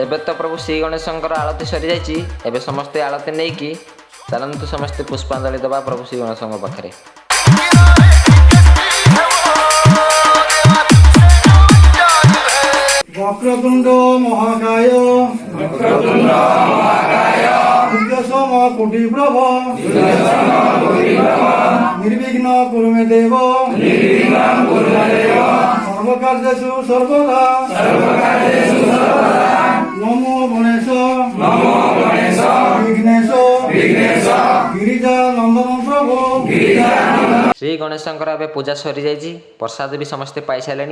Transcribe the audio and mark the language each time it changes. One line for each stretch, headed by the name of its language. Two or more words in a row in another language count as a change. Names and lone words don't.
Odia: ପ୍ରଭୁ ଶ୍ରୀ ଗଣେଶଙ୍କର ଆଳତି ସରିଯାଇଛି। ଏବେ ସମସ୍ତେ ଆଳତି ନେଇକି ଚାଲନ୍ତୁ ସମସ୍ତେ ପୁଷ୍ପାଞ୍ଜଳି ଦେବା ପ୍ରଭୁ ଶ୍ରୀ ଗଣେଶଙ୍କ ପାଖରେ।
Sanskrit: वक्रतुंड महाकाय सूर्यसम कोटि प्रभ निर्विघ्न कुरु मे देव सर्वकार्येषु सर्वदा नमो गणेश विघ्नेश गिरिजा नंदन प्रभु।
Odia: ଶ୍ରୀ ଗଣେଶଙ୍କର ଏବେ ପୂଜା ସରିଯାଇଛି, ପ୍ରସାଦ ବି ସମସ୍ତେ ପାଇସାରିଲେଣି।